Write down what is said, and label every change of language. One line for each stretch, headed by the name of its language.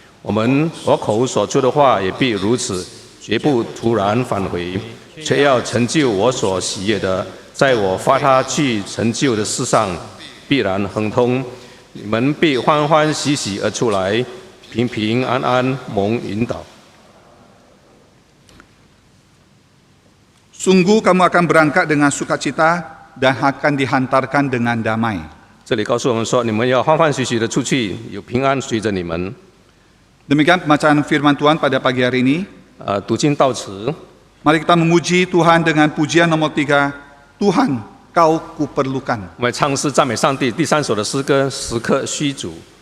Chinese: 我口所出的话也必如此，绝不突然返回，却要成就我所喜悦的，在我发他去成就的事上必然亨通。你们必欢欢喜喜而出来，平平安安蒙引导。
Indonesian: Sungguh kamu akan berangkat dengan sukacita dan akan dihantarkan dengan damai.
Chinese: 这里告诉我们说，你们要欢欢喜喜的出去，有平安随着你们。
Indonesian: Demikian pembacaan firman Tuhan pada pagi hari ini.
Chinese: 读经到此，
Indonesian: Mari kita memuji Tuhan dengan pujian nomor 3. Tuhan, Kau kuperlukan.
Chinese: 我们唱诗赞美上帝。第3首的诗歌《时刻虚主》。